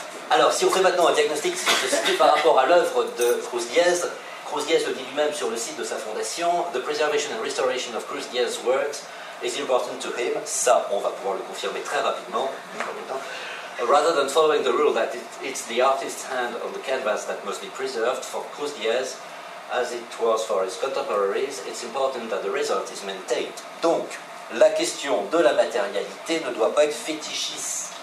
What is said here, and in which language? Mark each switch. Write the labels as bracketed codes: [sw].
[fr] Alors, si on fait maintenant un diagnostic par rapport à l'œuvre de Cruz-Diez, Cruz-Diez le dit lui-même sur le site de sa fondation, [en] The preservation and restoration of Cruz-Diez's works is important to him. [fr] Ça, on va pouvoir le confirmer très rapidement. [en] Rather than following the rule that it's the artist's hand on the canvas that must be preserved, for Cruz-Diez, as it was for his contemporaries, it's important that the result is maintained. [fr] Donc, la question de la matérialité ne doit pas être fétichisée.